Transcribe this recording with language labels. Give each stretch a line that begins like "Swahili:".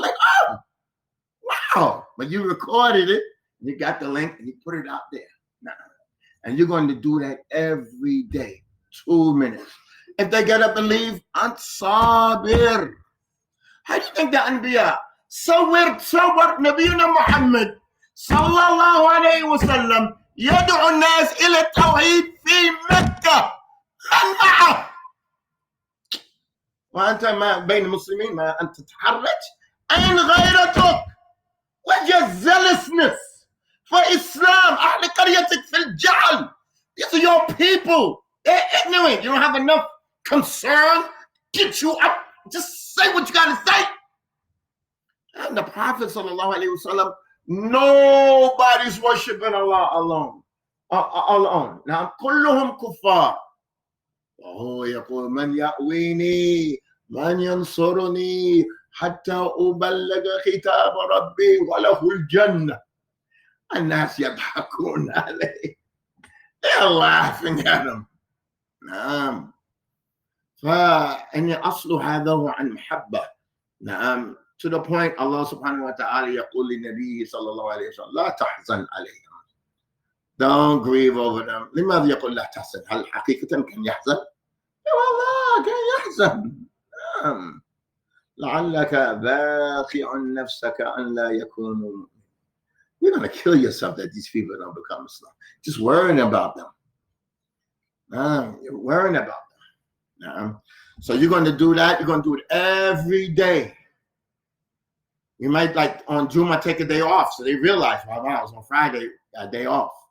English: Like, oh, wow. But you recorded it. You got the link and you put it out there. And you're going to do that every day. 2 minutes. If they get up and leave, Ant Sabir. How do you think the Anbiya?
Arabic: صور نبينا محمد صلى الله عليه وسلم يدعو الناس إلى التوحيد في مكة من معه وأنت ما بين المسلمين ما أنت تتحرج أين غيرتك وجزلسنس فإسلام أهل قريتك في الجعل.
English: These are your people. They're ignorant. You don't have enough concern. Get you up. Just say what you got to say. And the Prophet sallallahu alaihi wasallam, nobody's worshiping Allah alone. Now,
Arabic: كلهم كفار. وهو يقول من يأويني من ينصرني حتى أبلغ خطاب ربي وله الجنة. الناس يضحكون عليه.
English: They're laughing at him.
Arabic: نعم. فإن أصل هذا هو عن محبة. نعم.
English: To the point,
Arabic: Allah subhanahu wa ta'ala يقول للنبي صلى الله عليه وسلم لا تحزن عليهم.
English: Don't grieve over them.
Arabic: لماذا يقول لا تحزن؟ هل حقيقة كان يحزن؟ والله كان يحزن. لعلك باخع نفسك أن لا يكونوا.
English: You're going to kill yourself that these people don't become Muslim. Just worrying about them. You're worrying about them. So you're going to do that. You're going to do it every day. You might, like on Juma, take a day off, so they realize, wow, I was on Friday, a day off.